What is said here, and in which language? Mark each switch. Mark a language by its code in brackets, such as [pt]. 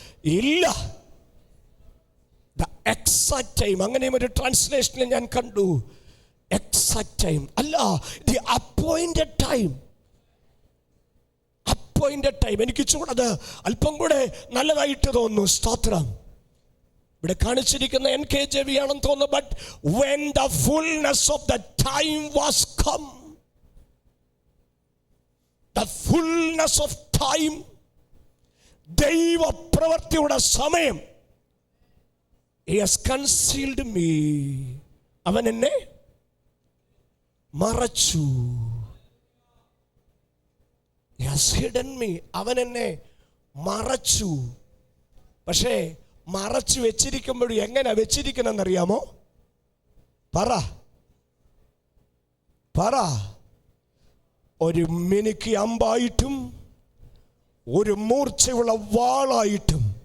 [ml] ഇല്ല, [en] the exact time, [ml] അങ്ങനെയും ഒരു ട്രാൻസ്ലേഷനിൽ ഞാൻ കണ്ടു. [en] exact time [ml] അല്ല, [en] The appointed time. [ml] Appointed time എനിക്ക് ചൂടത് അല്പം കൂടെ നല്ലതായിട്ട് തോന്നുന്നു. സ്തോത്രം. ഇവിടെ കാണിച്ചിരിക്കുന്ന NKJV ആണെന്ന് തോന്നുന്നു. [en] but when the fullness of the time was come, the fullness of time, [ml] ദൈവ പ്രവൃത്തിയുടെ സമയം. [en] He has concealed me, [ml] അവൻ എന്നെ മറച്ചു. [en] He has hidden me, [ml] അവൻ എന്നെ മറച്ചു. പക്ഷേ മറച്ചു വെച്ചിരിക്കുമ്പോഴും എങ്ങനെ വെച്ചിരിക്കണമെന്നറിയാമോ? പറ. ഒരു മിനുക്കി അമ്പായിട്ടും ഒരു മൂർച്ചയുള്ള വാളായിട്ടും.